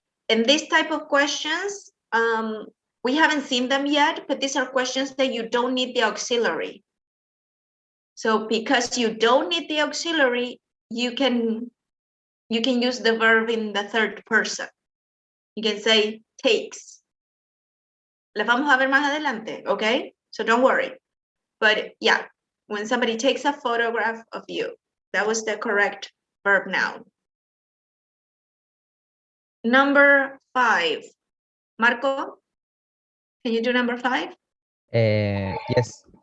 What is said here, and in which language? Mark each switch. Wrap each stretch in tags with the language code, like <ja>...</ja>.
<en>And this type of questions, we haven't seen them yet, but these are questions that you don't need the auxiliary. So because you don't need the auxiliary, you can use the verb in the third person. You can say takes.</en> <es>Las vamos a ver más adelante, okay?</es> <en>So don't worry. But yeah, when somebody takes a photograph of you, that was the correct verb noun. Number 5. Marco, can you do number 5? Yes.</en>